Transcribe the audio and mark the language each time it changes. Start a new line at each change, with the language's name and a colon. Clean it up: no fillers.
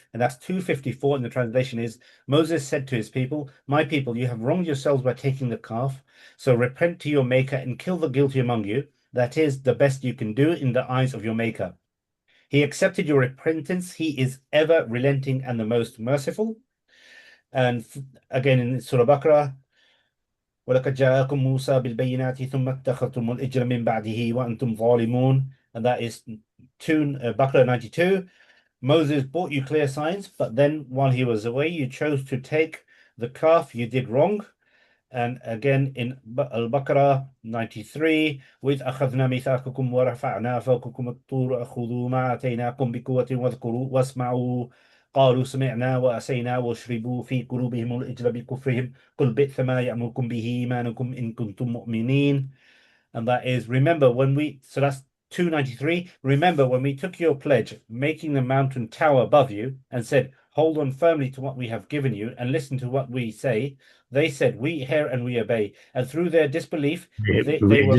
English: And that's 254, and the translation is, Moses said to his people, "My people, you have wronged yourselves by taking the calf, so repent to your maker and kill the guilty among you. That is the best you can do in the eyes of your maker. He accepted your repentance. He is ever relenting and the most merciful." And again in Surah Baqarah,
Arabic: وَلَقَدْ جَاءَكُم مُوسَىٰ بِالْبَيِّنَاتِ ثُمَّ اتَّخَذْتُمُ الْعِجْلَ مِنْ بَعْدِهِ وَأَنْتُمْ ظَالِمُونَ.
English: And that is Baqarah 92. Moses brought you clear signs, but then while he was away, you chose to take the calf. You did wrong. And again in Al-Baqarah 93,
Arabic: وَإِذْ أَخَذْنَا مِيثَاقَكُمْ وَرَفَعْنَا فَوْقَكُمُ الطُّورَ خُذُوا مَا آتَيْنَاكُمْ بِقُوَّةٍ وَاذْكُرُوا وَاسْمَعُوا قالوا سمعنا وأسينا واشربوا في قلوبهم العجل بكفرهم قل بئس ما يأمركم به إيمانكم إن كنتم مؤمنين.
English: And that is, remember when we, so that's 293. Remember when we took your pledge, making the mountain tower above you, and said, "Hold on firmly to what we have given you and listen to what we say." They said, "We hear and we obey." And through their disbelief, they were